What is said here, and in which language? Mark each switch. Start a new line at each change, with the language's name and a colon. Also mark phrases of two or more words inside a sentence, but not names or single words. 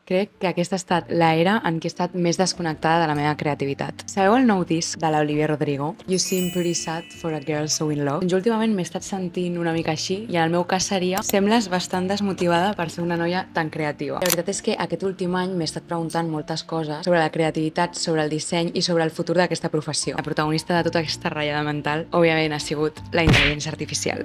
Catalan: Crec que aquesta ha estat l'era en què he estat més desconnectada de la meva creativitat. Sabeu el nou disc de l'Olivia Rodrigo?
English: You seem pretty sad for a girl so in love.
Catalan: Doncs últimament m'he estat sentint una mica així i en el meu cas seria sembles bastant desmotivada per ser una noia tan creativa. La veritat és que aquest últim any m'he estat preguntant moltes coses sobre la creativitat, sobre el disseny i sobre el futur d'aquesta professió. La protagonista de tota aquesta ratllada mental, òbviament, ha sigut la intel·ligència artificial.